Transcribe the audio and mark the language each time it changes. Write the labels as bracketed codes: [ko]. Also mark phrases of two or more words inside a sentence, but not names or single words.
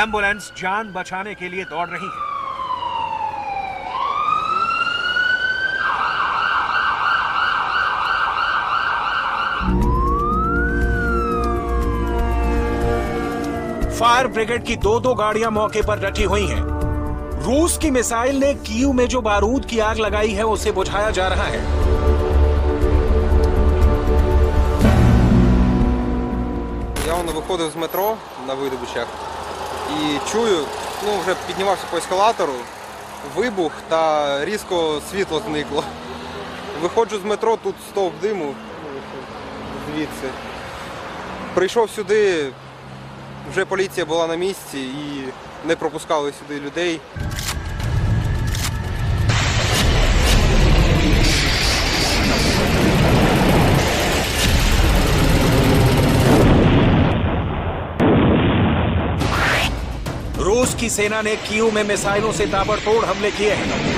[hi] एम्बुलेंस जान बचाने के लिए दौड़ रही है। [en] fire brigade [hi] की दो गाड़ियां मौके पर डटी हुई हैं। रूस की मिसाइल ने कीव में जो बारूद की आग लगाई है उसे बुझाया जा रहा है। [uk] Я виходив з метро на видобичах і чую, вже піднімався по ескалатору, вибух та різко світло зникло. Виходжу з метро, тут стовп диму звідси. Прийшов сюди, вже поліція була на місці і не пропускали сюди людей. [hi] रूस की सेना ने कीव में मिसाइलों से ताबड़तोड़ हमले किए हैं।